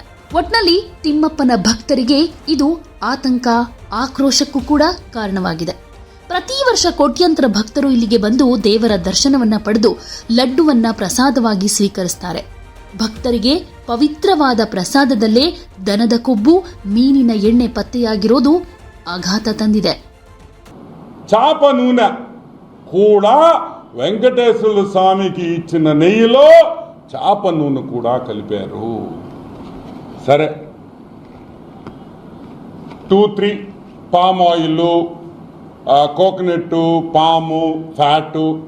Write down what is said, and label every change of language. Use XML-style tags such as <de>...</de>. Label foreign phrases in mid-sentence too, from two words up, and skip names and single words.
<kn>ಒಟ್ನಲ್ಲಿ ತಿಮ್ಮಪ್ಪನ ಭಕ್ತರಿಗೆ ಇದು ಆತಂಕ, ಆಕ್ರೋಶಕ್ಕೂ ಕೂಡ ಕಾರಣವಾಗಿದೆ. ಪ್ರತಿ ವರ್ಷ ಕೋಟ್ಯಂತರ ಭಕ್ತರು ಇಲ್ಲಿಗೆ ಬಂದು ದೇವರ ದರ್ಶನವನ್ನ ಪಡೆದು ಲಡ್ಡುವನ್ನ ಪ್ರಸಾದವಾಗಿ ಸ್ವೀಕರಿಸ್ತಾರೆ. ಭಕ್ತರಿಗೆ ಪವಿತ್ರವಾದ ಪ್ರಸಾದದಲ್ಲೇ ದನದ ಕೊಬ್ಬು, ಮೀನಿನ ಎಣ್ಣೆ ಪತ್ತೆಯಾಗಿರೋದು ಆಘಾತ ತಂದಿದೆ.</kn> <te>చాప నూనె కూడా వెంకటేశ్వర స్వామికి ఇచ్చిన నెయ్యిలో చాప నూనె కూడా కలిపారు. సరే, 2-3</te> <en>palm oil, coconut,</en> <te>పాము, ఫ్యాటు.</te>